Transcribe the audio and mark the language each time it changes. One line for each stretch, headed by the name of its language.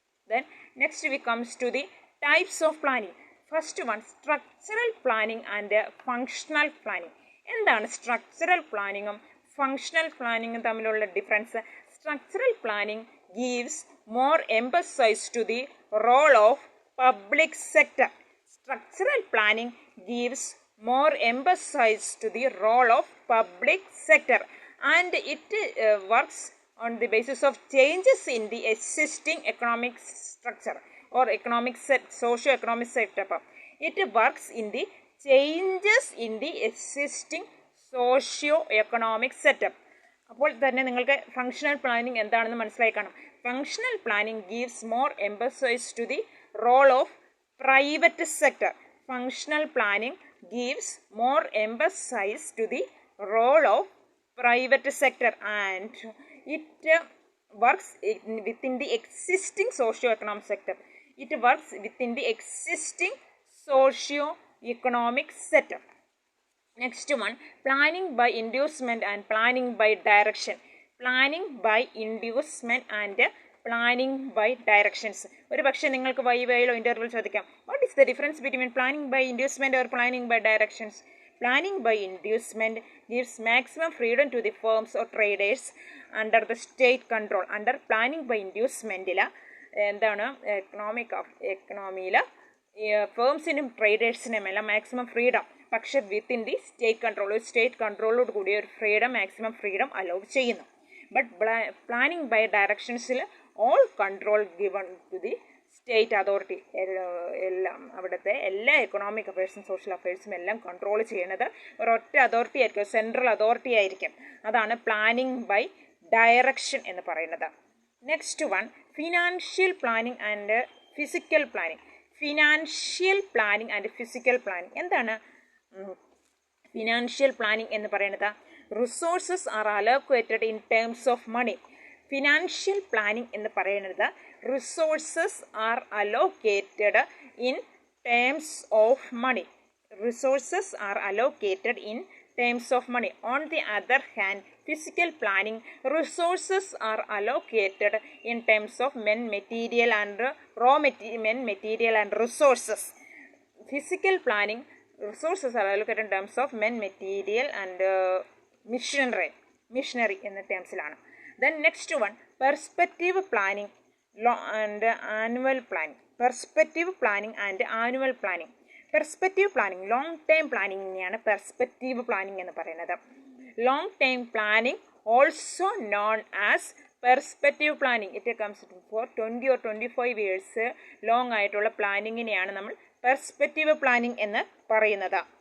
English: Then next we comes to the types of planning. First one, structural planning and functional planning.
Malayalam: എന്താണ് structural പ്ലാനിങ്ങും functional പ്ലാനിങ്ങും തമ്മിലുള്ള difference?
English: Structural planning gives more emphasis to the role of public sector. Structural planning gives more emphasis to the role of public sector and it works on the basis of changes in the existing economic structure or socio-economic setup. It works in the changes in the existing socio-economic setup.
Malayalam: അപ്പോൾ തന്നെ നിങ്ങൾക്ക് functional planning എന്താണെന്ന് മനസ്സിലായി കാണും.
English: Functional planning gives more emphasise to the role of private sector. Functional planning gives more emphasise to the role of private sector and it works within the existing socio economic sector. It works within the existing socio economic sector. Next one, planning by inducement and planning by direction. Planning by inducement and planning by directions.
Malayalam: ഒരു പക്ഷേ നിങ്ങൾക്ക് വൈവയിലോ ഇൻ്റർവ്യൂവിൽ ചോദിക്കാം,
English: What is the difference between planning by inducement or planning by directions? Planning by inducement gives maximum freedom to the firms or traders under the state control. Under planning by inducement
Malayalam: എന്താണ് എക്കണോമിയിൽ ഫേംസിനും ട്രേഡേഴ്സിനും എല്ലാം maximum freedom, പക്ഷെ
English: within the state control,
Malayalam: ഒരു state കൺട്രോളോട് കൂടിയ ഒരു freedom, maximum freedom allow ചെയ്യുന്നു.
English: But planning by ഡയറക്ഷൻസിൽ all control given to the state authority.
Malayalam: എല്ലാം അവിടുത്തെ എല്ലാ എക്കണോമിക് അഫയേഴ്സും സോഷ്യൽ അഫയേഴ്സും എല്ലാം കൺട്രോൾ ചെയ്യുന്നത് ഒരൊറ്റ അതോറിറ്റി ആയിരിക്കും, സെൻട്രൽ അതോറിറ്റി ആയിരിക്കും. അതാണ് പ്ലാനിങ് ബൈ
English: direction
Malayalam: എന്ന് പറയുന്നത്.
English: Next one financial planning and physical planning. Financial planning and physical planning
Malayalam: എന്താണ് ഫിനാൻഷ്യൽ പ്ലാനിങ് എന്ന് പറയുന്നത്?
English: Resources are allocated in terms of money.
Malayalam: Financial planning എന്ന് പറയുന്നത്
English: Resources are allocated in terms of money. Resources are allocated in terms of money. On the other hand, physical planning, resources are allocated in terms of men, material and men, material and resources. Physical planning, resources are allocated in terms of men, material and machinery in the terms. Then next one, perspective planning and annual planning. Perspective planning and annual planning.
Malayalam: Perspective planning long time പ്ലാനിങ്ങിനെയാണ് perspective planning എന്ന് പറയുന്നത്.
English: Long time planning also known as perspective planning. It comes for 20 or 25 years
Malayalam: long ആയിട്ടുള്ള പ്ലാനിങ്ങിനെയാണ് നമ്മൾ perspective planning എന്ന് പറയുന്നത്.